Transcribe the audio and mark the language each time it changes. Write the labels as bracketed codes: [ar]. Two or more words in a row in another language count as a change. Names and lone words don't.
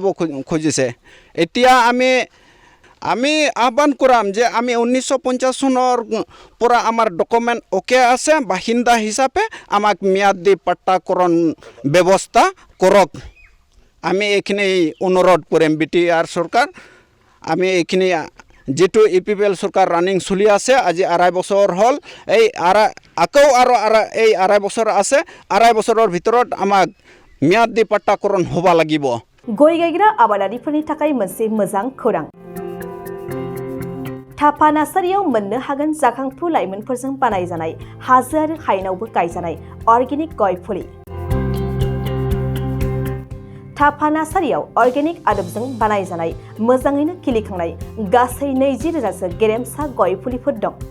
[as] খুজিছে এতিয়া আমি আহ্বান কৰাম যে আমি 1950 চনৰ পৰা আমাৰ [en] document okay [as] আছে বাসিন্দা হিচাপে আমাক ম্যাদী পাট্টাকৰণ ব্যৱস্থা কৰক আমি এইখিনি অনুৰোধ কৰিম বিটিআৰ চৰকাৰ আমি এইখিনি যেটো ইপিপিএল চৰকাৰ ৰানিং চলি আছে আজি 2.5 বছৰ হ'ল এই আকৌ আৰু এই 2.5 বছৰ আছে 2.5 বছৰৰ ভিতৰত আমাক ম্যাদী পাট্টাকৰণ হ'ব লাগিব [brx] गय गायग्रा आबादारिफोरनि थाखाय मोनसे मोजां खौरां थापा नार्सारियाव मोननो हागोन जाखांफु लाइमोनफोरजों बानायजानाय हाजो आरो हायेनावबो गायजानाय अर्गेनिक गय फुलि थापा नार्सारियाव अर्गेनिक आदबजों बानायजानाय मोजाङैनो खिलिखांनाय गासै 20,000 सो गेरेमसा गय फुलिफोर दं